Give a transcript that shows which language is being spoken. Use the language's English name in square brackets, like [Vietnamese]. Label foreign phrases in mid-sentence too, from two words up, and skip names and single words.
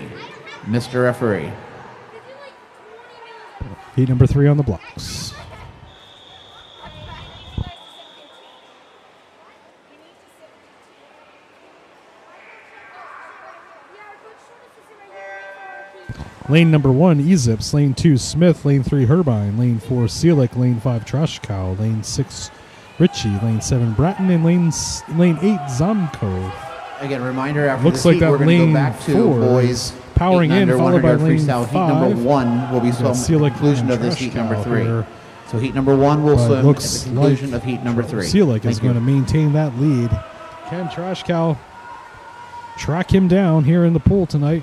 [English] Mr. Referee. Heat number 3 on the blocks. Lane number 1, Ezips. Lane 2, Smith. Lane 3, Herbine. Lane 4, Seelick. Lane 5, Trashkow. Lane 6, Ritchie. Lane 7, Bratton. And lane 8, Zamkov. Again, reminder after Looks the like heat, that we're going to lane go back to 4 boys powering 8 and in, under followed by 100-yard lane freestyle. 5. Heat number 1 will be swum at the Seelick conclusion and of this heat number Trashkow 3. here. So heat number 1 will But swim at looks the conclusion like of heat number 3. Seelick is Thank you. going to maintain that lead. Can Trashkow track him down here in the pool tonight?